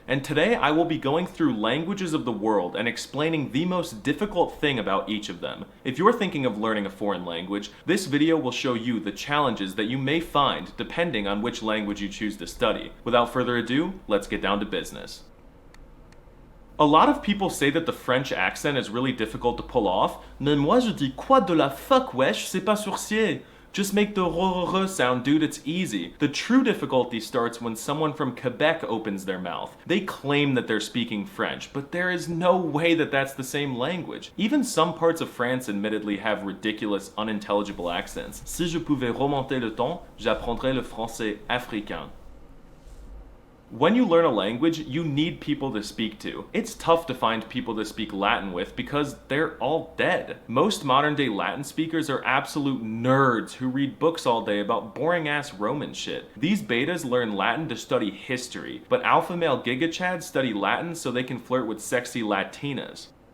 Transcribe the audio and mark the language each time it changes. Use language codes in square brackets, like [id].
[en] And today I will be going through languages of the world and explaining the most difficult thing about each of them. If you're thinking of learning a foreign language, this video will show you the challenges that you may find depending on which language you choose to study. Without further ado, let's get down to business. A lot of people say that the French accent is really difficult to pull off. [fr] Mais moi je dis quoi de la fuck wesh, c'est pas sourcier. [en] Just make the r sound, dude, it's easy. The true difficulty starts when someone from Quebec opens their mouth. They claim that they're speaking French, but there is no way that that's the same language. Even some parts of France admittedly have ridiculous, unintelligible accents. [fr] Si je pouvais remonter le temps, j'apprendrais le français africain. [en] When you learn a language, you need people to speak to. It's tough to find people to speak Latin with because they're all dead. Most modern day Latin speakers are absolute nerds who read books all day about boring ass Roman shit. These betas learn Latin to study history, but alpha male giga-chads study Latin so they can flirt with sexy Latinas.